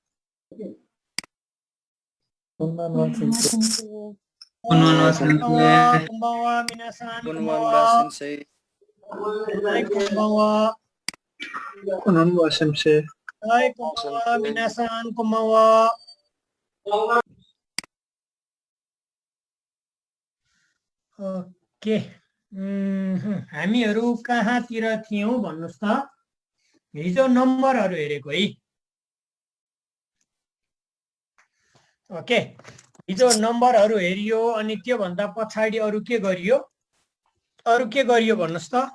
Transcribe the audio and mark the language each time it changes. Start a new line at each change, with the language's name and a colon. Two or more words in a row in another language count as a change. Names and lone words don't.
Japanese: こんばんは、先生。こんばんは、こんばんは。こんばんは、皆さん、こんばんは。はい、こんばんは。こんばんは、先生。はい、こんばんは、皆さん、こんばんは。
Nepali: ओके हामीहरू कहाँतिर थियौँ भन्नुहोस् त हिजो नम्बरहरू हेरेको है ओके हिजो नम्बरहरू हेरियो अनि त्योभन्दा पछाडि अरू के गरियो भन्नुहोस् त